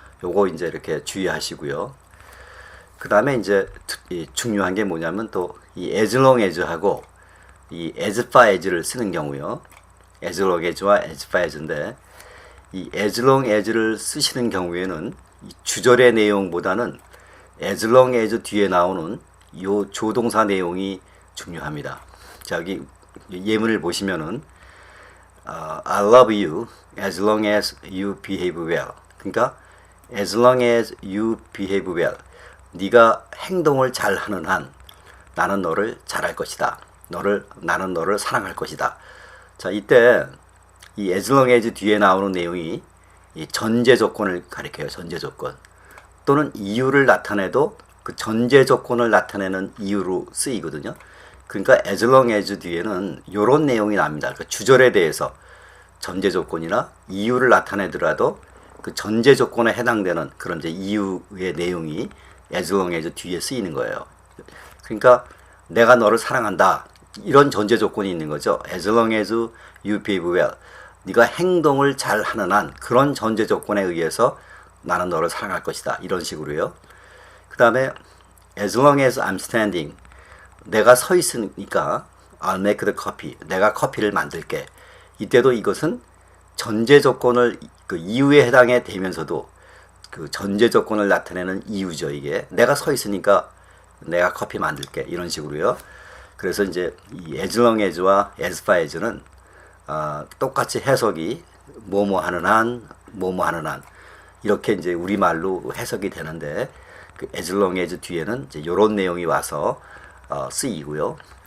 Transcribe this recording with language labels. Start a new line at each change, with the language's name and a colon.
Korean: 요거 이제 이렇게 주의하시고요. 그 다음에 이제 중요한 게 뭐냐면 또 이 as long as하고 이 as far as를 쓰는 경우요. as long as와 as far as인데 이 as long as를 쓰시는 경우에는 이 주절의 내용보다는 as long as 뒤에 나오는 요 조동사 내용이 중요합니다.
English: 자, 여기 예문을 보시면은 I love you as long as you behave well. 그러니까 as long as you behave well.
Korean: 네가 행동을 잘 하는 한 나는 너를 잘할 것이다. 나는 너를 사랑할 것이다. 자, 이때 이 as long as 뒤에 나오는 내용이 이 전제 조건을 가리켜요. 전제 조건. 또는 이유를 나타내도 그 전제 조건을 나타내는 이유로 쓰이거든요. 그러니까 as long as 뒤에는 이런 내용이 납니다. 그 주절에 대해서 전제 조건이나 이유를 나타내더라도 그 전제 조건에 해당되는 그런 이제 이유의 내용이 as long as 뒤에 쓰이는 거예요. 그러니까 내가 너를 사랑한다. 이런 전제 조건이 있는 거죠.
English: as long as you behave well.
Korean: 네가 행동을 잘 하는 한 그런 전제 조건에 의해서 나는 너를 사랑할 것이다. 이런 식으로요.
English: 그 다음에 as long as I'm standing. 내가 서 있으니까 I'll make the coffee.
Korean: 내가 커피를 만들게. 이때도 이것은 전제 조건을 그 이유에 해당해 되면서도 그 전제 조건을 나타내는 이유죠. 이게 내가 서 있으니까 내가 커피 만들게. 이런 식으로요. 그래서 이제 이 as long as와 as far as는 똑같이 해석이 뭐뭐 하는 한, 뭐뭐 하는 한 이렇게 이제 우리말로 해석이 되는데 그 as long as 뒤에는 이제 이런 내용이 와서 쓰이고요.